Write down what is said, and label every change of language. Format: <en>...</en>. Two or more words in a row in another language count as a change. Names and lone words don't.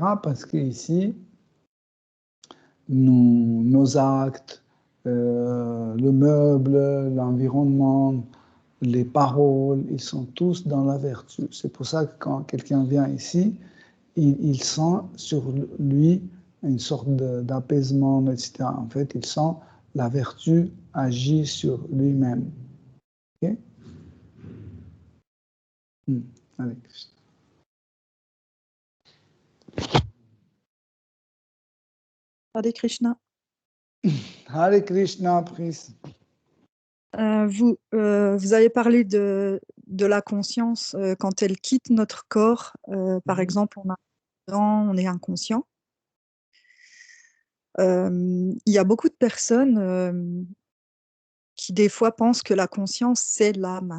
<fr>Parce qu'ici, nos actes, le meuble, l'environnement, les paroles, ils sont tous dans la vertu. C'est pour ça que quand quelqu'un vient ici, il sent sur lui une sorte d'apaisement, etc. En fait, il sent la vertu agir sur lui-même. Ok? Hare Krishna. Hare Krishna. Hare Krishna, prise. Vous avez parlé de la conscience quand elle quitte notre corps. Par exemple, on est inconscient. Il y a beaucoup de personnes qui des fois pensent que la conscience, c'est l'âme.</fr>